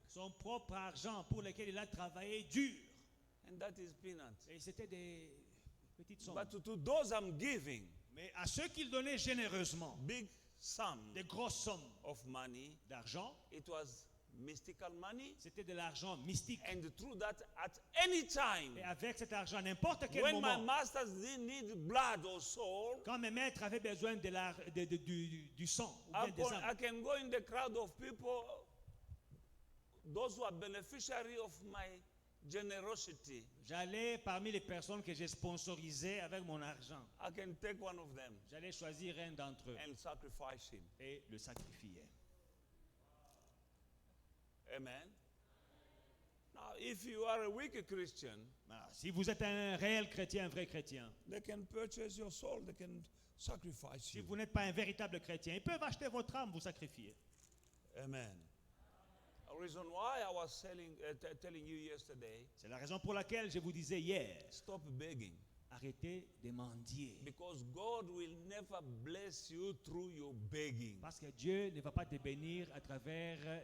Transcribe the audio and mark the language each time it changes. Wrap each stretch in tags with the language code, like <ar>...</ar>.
<fr>Son propre argent pour lequel il a travaillé dur.</fr> <en>And that is peanuts.</en> <fr>Et c'était des petites sommes.</fr> <en>But to those I'm giving,</en> <fr>Mais à ceux qu'il donnait généreusement,</fr> <en>big sum</en> <fr>des grosses sommes</fr> <en>of money,</en> <fr>d'argent,</fr> <en>it was mystical money.</en> <fr>c'était de l'argent mystique.</fr> <en>And through that, at any time,</en> <fr>Et avec cet argent, à n'importe quel</fr> <en>when my</en> <fr>moment,</fr> <en>masters didn't need blood or soul,</en> <fr>quand mes maîtres avaient besoin du sang, ou bien des</fr> <en>I</en> <fr>âmes,</fr> <en>can go in the crowd of people, those who are beneficiary of my generosity.</en> <fr>j'allais parmi les personnes que j'ai sponsorisées avec mon argent.</fr> <en>I can take one of them</en> <fr>J'allais choisir un d'entre eux</fr> <en>and sacrifice him.</en> <fr>et le sacrifier.</fr> <en>Amen. Now, if you are a weak Christian,</en> <fr>Voilà. Si vous êtes un réel chrétien, un vrai chrétien,</fr> <en>they can purchase your soul, they can sacrifice</en> <fr>si</fr> <en>you.</en> <fr>vous n'êtes pas un véritable chrétien, ils peuvent acheter votre âme, vous sacrifier.</fr> <en>Amen. A reason why I was telling you yesterday,</en> <fr>C'est la raison pour laquelle je vous disais hier,</fr> <en>stop begging.</en> <fr>arrêtez de mendier.</fr> <en>Because God will never bless you through your begging.</en> <fr>Parce que Dieu ne va pas te bénir à travers,</fr>